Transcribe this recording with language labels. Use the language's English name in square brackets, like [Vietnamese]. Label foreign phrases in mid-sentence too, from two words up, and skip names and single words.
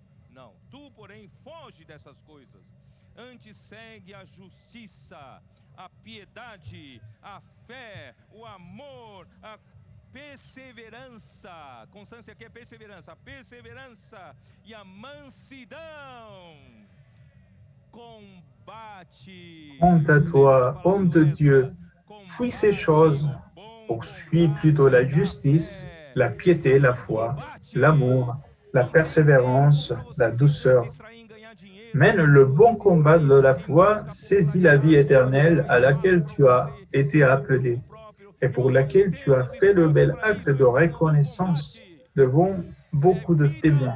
[Portuguese] Não, tu, porém, foge dessas coisas. Antes segue a justiça, a piedade, a fé, o amor, a perseverança. Constância aqui é perseverança. A perseverança e a mansidão. Combate. [French] Honte à toi, homme de Dieu, fuis ces choses, poursuis plutôt la justice, la piété, la foi, l'amour, la persévérance, la douceur. Mène le bon combat de la foi, saisis la vie éternelle à laquelle tu as été appelé et pour laquelle tu as fait le bel acte de reconnaissance devant beaucoup de témoins.